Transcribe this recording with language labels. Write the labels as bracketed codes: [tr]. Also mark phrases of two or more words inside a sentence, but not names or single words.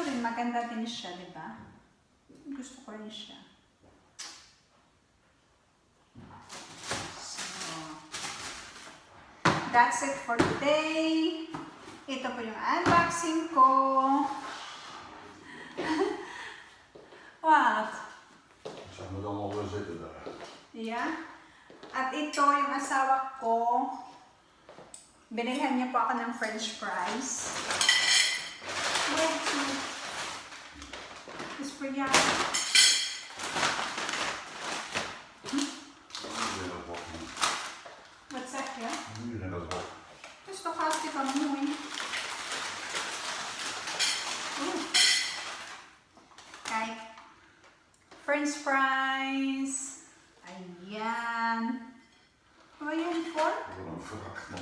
[tl] maganda din siya, di ba? Gusto ko rin siya. [en] So, that's it for today. [tl] Ito po yung unboxing ko. [en] What? [nl] Zijn we dan al weer zitten daar? [en] Yeah. [tl] At ito yung asawa ko. Binilhan niya po ako ng [en] french fries. Wait, it's for you. What's that here? [nl] Hier in dat hok. Het is toch hartstikke mooi. Oeh. Kijk. [en] French fries. [nl] Ayan. Wat ben je voor? Wat een wrak nog.